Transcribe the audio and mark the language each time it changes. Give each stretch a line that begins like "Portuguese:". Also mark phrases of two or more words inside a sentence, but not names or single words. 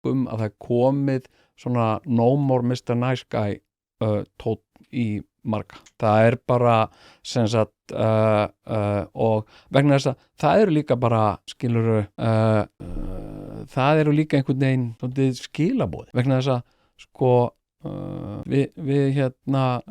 Icelandic: að það er komið svona
English: no more Mr. Nice Guy
Icelandic: tónn í marga. Það er bara sem sagt og vegna þess að það eru líka bara skilurðu það eru líka einhvern veginn skilaboð vegna þess að sko við hérna